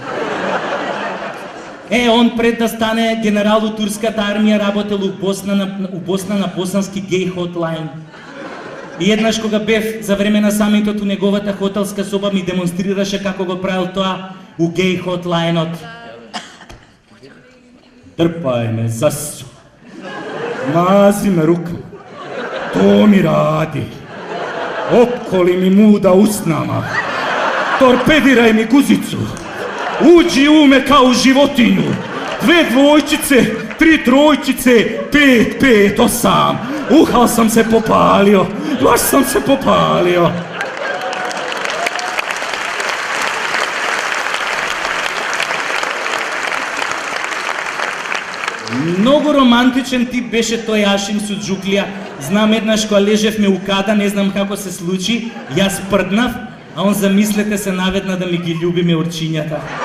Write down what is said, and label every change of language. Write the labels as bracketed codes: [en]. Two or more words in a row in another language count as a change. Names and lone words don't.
[mk] Он пред да стане генерал у турската армија работел у Босна на босански [en] gay hotline. [mk] И еднаш кога бев за време на самитот у неговата хотелска соба ми демонстрираше како го правил тоа у гей хотлайнот. [bs] Трпај ме, засу. Мази ме рука. То ми ради. Околи ми муда уснама. Торпедирај ми гузицу. Уđi u me kao životinju. 2 dvojčice, 3 trojčice, 5, 8. Uhal sam se popalio. Baš sam se popalio. [mk] Многу романтичен тип беше тој Ашим Суџуклија. Знам еднаш кога лежевме у када, не знам како се случи, јас прднав, а он замислете се наведна да ми ги љубиме орчињата.